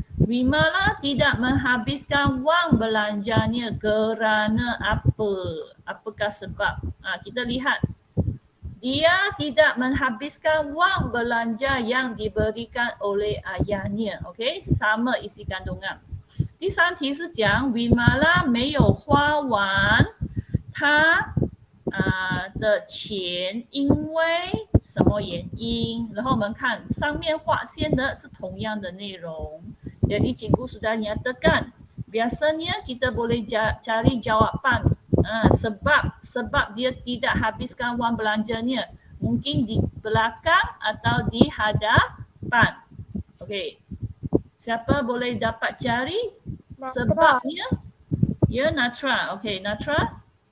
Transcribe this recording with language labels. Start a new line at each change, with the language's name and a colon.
Malay: Vimala tidak menghabiskan wang belanjanya kerana apa? Apakah sebab? Kita lihat. Dia tidak menghabiskan wang belanja yang diberikan oleh ayahnya. Okey, sama isi kandungan.
Chinese: 第三题是讲 Vimala 没有花完他的钱，因为什么原因？然后我们看上面划线的是同样的内容。
Malay: Jadi cikgu sudah nyatakan. Biasanya kita boleh cari jawapan. Sebab dia tidak habiskan wang belanjanya. Mungkin di belakang atau di hadapan. Okey. Siapa boleh dapat cari sebabnya? Ya, Natra. Okey, Natra.